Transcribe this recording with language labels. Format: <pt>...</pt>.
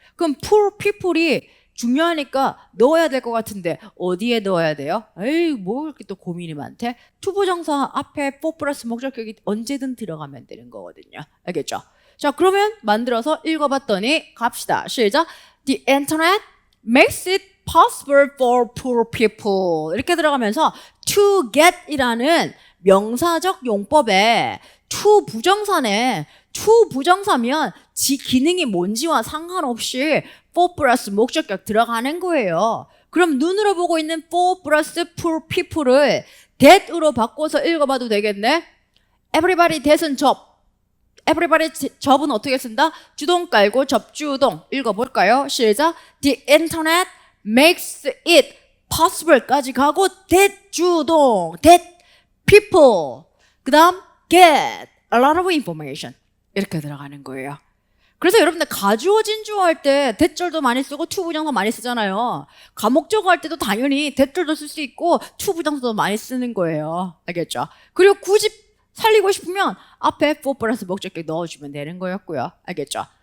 <ko>그럼 poor people이 중요하니까 넣어야 될 것 같은데 어디에 넣어야 돼요? 뭐 이렇게 또 고민이 많대? to 부정사 앞에 for 플러스 목적격이 언제든 들어가면 되는 거거든요. 알겠죠? 자, 그러면 만들어서 읽어봤더니 갑시다. 시작.</ko> <en>The internet makes it possible for poor people</en> <ko>이렇게 들어가면서</ko> <en>to get</en> <ko>이라는 명사적 용법에 to 부정사네. to 부정사면 지 기능이 뭔지와 상관없이 for 플러스 목적격 들어가는 거예요. 그럼 눈으로 보고 있는 for 플러스 poor people을 that으로 바꿔서 읽어봐도 되겠네. everybody that은 접. everybody 접은 어떻게 쓴다? 주동 깔고 접주동 읽어볼까요? 시작.</ko> <en>The internet makes it possible</en> <ko>까지 가고</ko> <en>that 주동, that people</en> <ko>그 다음</ko> <en>get a lot of information</en> <ko>이렇게 들어가는 거예요. 그래서 여러분들 가주어 진주어 할 때 that절도 많이 쓰고 to 부정사 많이 쓰잖아요. 가목적어 할 때도 당연히 that절도 쓸 수 있고 to 부정사도 많이 쓰는 거예요. 알겠죠? 그리고 굳이 살리고 싶으면 앞에 for 플러스 목적격 넣어주면 되는 거였고요. 알겠죠?</ko>